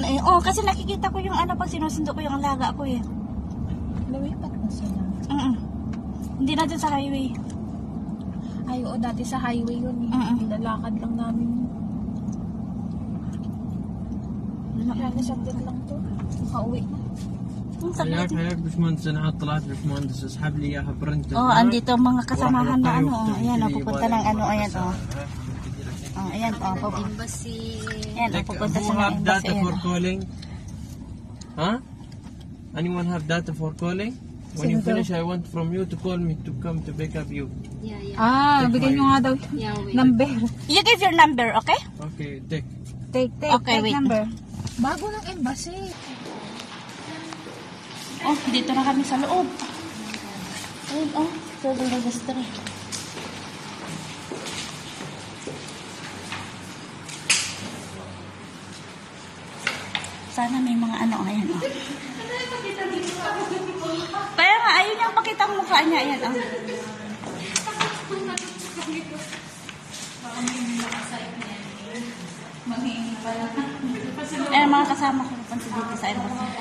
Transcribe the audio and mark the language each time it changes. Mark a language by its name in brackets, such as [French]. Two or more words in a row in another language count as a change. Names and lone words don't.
[Filipino] kasi nakikita ko yung pag sinusundo ko yung alaga ko eh. Lumipat na sila. Hindi na dun sa highway. Ay, oo, dati sa highway yun. Nilalakad lang namin. Kaya nasandit lang to. Makauwi na. [Arabic] حياك باشمهندس انا طلعت باشمهندس اسحب لي اياها برنت. [Filipino] Andito ang mga kasamahan na ayan pupunta ng ayan ayan Embassy. Ayan pupunta sa [English] Who have [Filipino] embassy. [English] data for calling? Huh? Anyone have data for calling? When you finish, I want from you to call me to come to pick up you. [Filipino] Bigyan nyo nga daw number. [English] You give your number, okay? Okay, take. Take Okay, wait. number. [Filipino] Bago ng embassy. Oh, dito na kami sa loob. Ayun, Federal Registry. Sana may mga ayan, Kaya nga, ayun yung pakita ang mukha niya, ayan, Ayan, mga kasama ko napunta dito sa embassy.